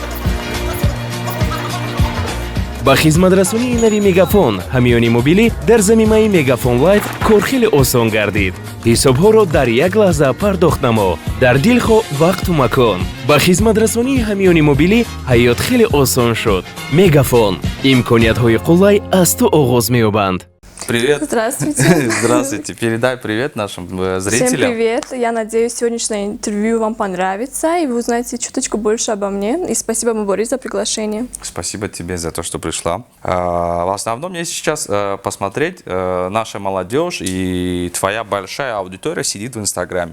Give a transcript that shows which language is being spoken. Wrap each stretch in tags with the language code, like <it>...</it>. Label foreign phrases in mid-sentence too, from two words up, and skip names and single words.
<tg>ба хизматрасонии нави Мегафон ҳамёни мобилӣ дар замимаи Мегафон Лайф кор хеле осон гардид. ҳисобҳоро дар як лаҳза пардохт намо, дар дил хоҳ вақту макон. ба хизматрасонии ҳамёни мобилӣ ҳаёт хеле осон шуд. Мегафон, имкониятҳои қуллай аз ту оғоз меёбанд.</tg> <ru>Привет. Здравствуйте. Здравствуйте. Передай привет нашим зрителям. Всем привет. Я надеюсь, сегодняшнее интервью вам понравится, и вы узнаете чуточку больше обо мне. И спасибо, Борис, за приглашение. Спасибо тебе за то, что пришла. В основном мне сейчас посмотреть, наша молодежь и твоя большая аудитория сидит в Инстаграме.</ru>